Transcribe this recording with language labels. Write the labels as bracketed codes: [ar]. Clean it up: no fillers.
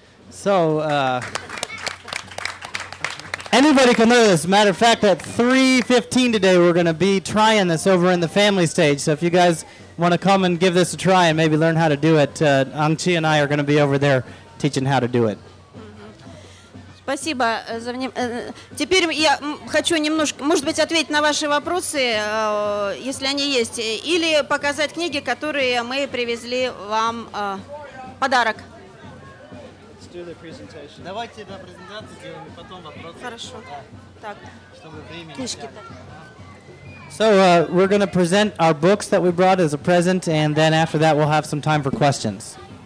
[en] So, anybody can learn this. Matter of fact, at 3:15 today, we're going to be trying this over in the family stage. So if you guys want to come and give this a try and maybe learn how to do it, Ang-Chi and I are going to be over there teaching how to do it. [ru] Спасибо за внимание. Теперь я хочу немножко, может быть, ответить на ваши вопросы, если они есть, или показать книги, которые мы привезли вам подарок. Давайте на презентацию сделаем и потом вопросы. Хорошо. Так. Чтобы времени. Книжки-то. [en] So we're going to present our books that we brought as a present, and then after that we'll have some time for questions.